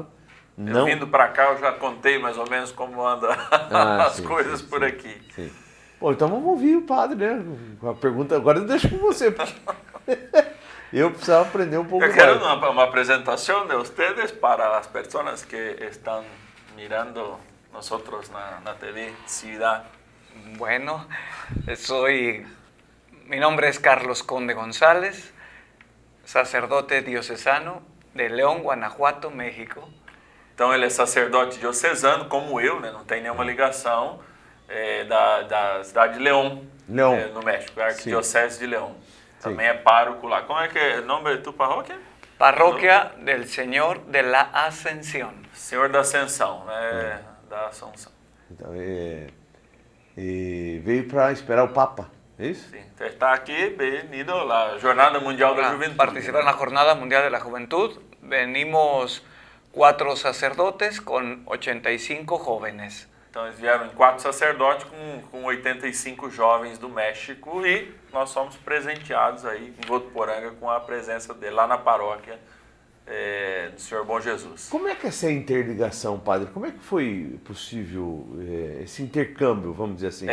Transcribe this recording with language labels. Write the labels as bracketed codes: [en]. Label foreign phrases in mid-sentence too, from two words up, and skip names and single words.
[pt] Eu vindo para cá, eu já contei mais ou menos como andam as coisas por aqui. Sim. Bom, então vamos ouvir o padre, né? A pergunta agora eu deixo com você, porque eu precisava aprender um pouco mais. Eu quero uma apresentação de vocês para as pessoas que estão [es] mirando nosotros [pt] na TV Ciudad. [es] Bueno, mi nombre es Carlos Conde González, sacerdote diocesano de León, Guanajuato, México. [pt] Então ele é sacerdote diocesano, como eu, né? Não tem nenhuma ligação, da cidade de León, no México, a Arquidiocese de León. Também é pároco lá. Como é que é o nome de tua paróquia? [es] Parroquia del Señor de la Ascensión. [pt] Senhor da Ascensão, né? Da Assunção. Então, veio para esperar o Papa, é isso? Sim, então está aqui, venido a Jornada Mundial da Juventude. [es] Participar na Jornada Mundial de la Juventud. Venimos 4 sacerdotes com 85 jóvenes. [pt] Então eles vieram em 4 sacerdotes com 85 jovens do México e nós somos presenteados aí em Votuporanga com a presença dele lá na paróquia do Senhor Bom Jesus. Como é que é essa interligação, padre? Como é que foi possível esse intercâmbio, vamos dizer assim?